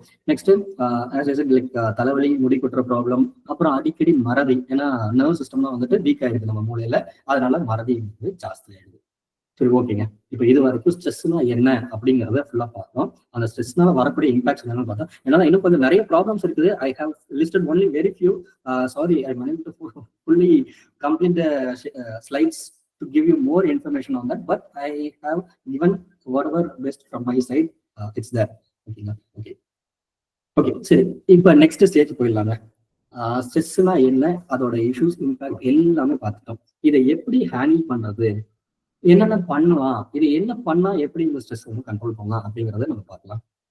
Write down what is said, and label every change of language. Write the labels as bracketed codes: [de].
[ta] Next like தலைவலி, முடி கொட்டுற ப்ராப்ளம், அப்புறம் அடிக்கடி மறதி. ஏன்னா நர்வ் சிஸ்டம்லாம் வந்துட்டு வீக் ஆயிடுது நம்ம மூளையில, அதனால மறதி வந்து ஜாஸ்தி ஆயிடுது. சரி, ஓகேங்க. இப்போ இது வரைக்கும் ஸ்ட்ரெஸ்னா என்ன அப்படிங்கிறத ஃபுல்லா பார்த்தோம். அந்த ஸ்ட்ரெஸ்னால வரக்கூடிய இம்பாக்ட்ஸ் என்னன்னு பார்த்தோம். என்னால இன்னும் கொஞ்சம் நிறைய ப்ராப்ளம்ஸ் இருக்குது. [en] I have listed only very few. Sorry, I unable to fully complete the slides to give you more information on that, but I have given whatever best from my side. It's there. [ta] Okay, சரி, இப்போ next stage போயிடலாங்க. ஸ்ட்ரெஸ்னா என்ன, அதோட issues, impact எல்லாமே பார்த்துட்டோம். இதை எப்படி handle பண்றது, என்னென்ன பண்ணலாம், இது என்ன பண்ணா எப்படி இந்த ஸ்ட்ரெஸ் வந்து கண்ட்ரோல் பண்ணலாம் அப்படிங்கிறத நம்ம பார்க்கலாம்.